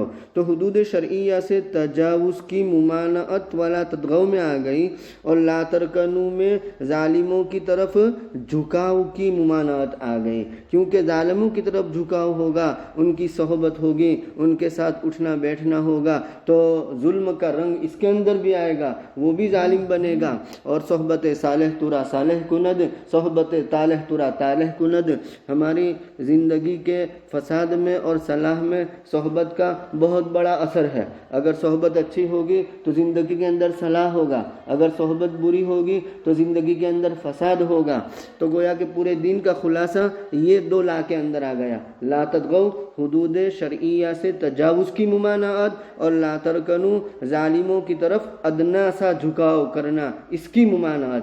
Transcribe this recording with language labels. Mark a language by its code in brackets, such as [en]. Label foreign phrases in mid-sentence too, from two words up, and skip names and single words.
[ur] تو حدود شرعیہ سے تجاوز کی ممانعت [ar] ولا تطغو [ur] میں آ گئی، اور [ar] لا ترکنو [ur] میں ظالموں کی طرف جھکاؤ کی ممانعت آ گئی. کیونکہ ظالموں کی طرف جھکاؤ ہوگا، ان کی صحبت ہوگی، ان کے ساتھ اٹھنا بیٹھنا ہوگا، تو ظلم کا رنگ اس کے اندر بھی آئے گا، وہ بھی ظالم بنے گا. [fa] اور صحبت صالح ترا صالح کند، صحبت طالح ترا طالح کند. [ur] ہماری زندگی کے فساد میں اور صلاح میں صحبت کا بہت بڑا اثر ہے. اگر صحبت اچھی ہوگی تو زندگی کے اندر صلاح ہوگا، اگر صحبت بری ہوگی تو زندگی کے اندر فساد ہوگا. تو گویا کہ پورے دین کا خلاصہ یہ دو لا کے اندر آ گیا، [ar] لا تطغو [ur] حدود شرعیہ سے تجاوز کی ممانعت، اور [ar] لا ترکنو [ur] ظالموں کی طرف ادنا سا جھکاؤ کرنا، اس کی ممانعت.